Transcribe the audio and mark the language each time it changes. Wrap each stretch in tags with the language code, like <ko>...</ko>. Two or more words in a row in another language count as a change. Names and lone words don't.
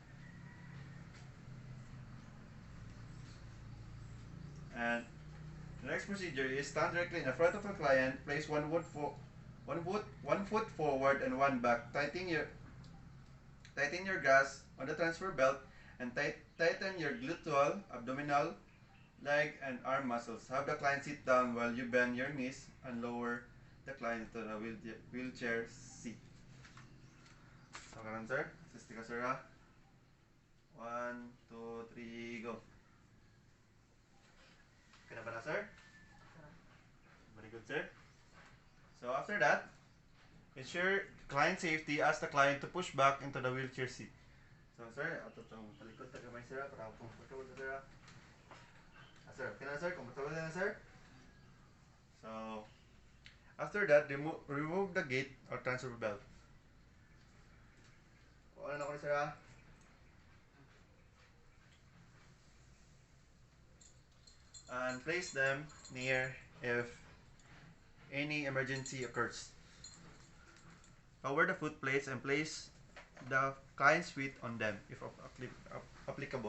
<en>And the next procedure is stand directly in the front of the client, place one foot forward and one back, tightening Tighten your grasp on the transfer belt and tighten your gluteal, abdominal, leg, and arm muscles. Have the client sit down while you bend your knees and lower the client to the wheelchair seat. So,</en> <ceb>karon sir, assist ka sir ha.</ceb> <en>1, 2, 3, go.</en> <ceb>Kaya ba na sir?</ceb> <en>Very good sir. So after that, ensure client safety. Ask the client to push back into the wheelchair seat.</en> <ceb>So sir, ato itong talikod ta gamay sir para comfortable ka sir ha. Sir, okay na sir? Comfortable na sir?</ceb> <en>So, after that, remove the gate or transfer belt.</en> <ceb>Ano na ko sir ha?</ceb> <en>And place them near if any emergency occurs. Lower the foot plates and place the client's feet on them if applicable.</en>